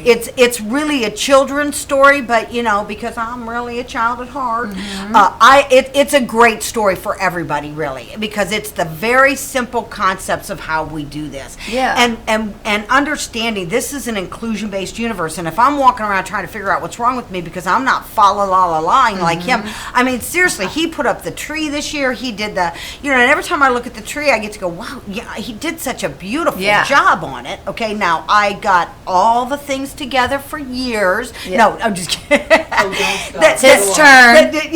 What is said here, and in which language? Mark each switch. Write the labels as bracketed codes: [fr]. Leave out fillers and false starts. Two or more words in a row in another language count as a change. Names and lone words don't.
[en] It's really a children's story, but because I'm really a child at heart, it's a great story for everybody, really, because it's the very simple concepts of how we do this. Yeah. And understanding this is an inclusion-based universe, and if I'm walking around trying to figure out what's wrong with me because I'm not fa-la-la-la-lying like him, I mean, seriously, he put up the tree this year. He did and every time I look at the tree, I get to go, wow, yeah, he did such a beautiful job on it. Okay, now I got all the things together for years. Yeah. No, I'm just kidding. It's his turn.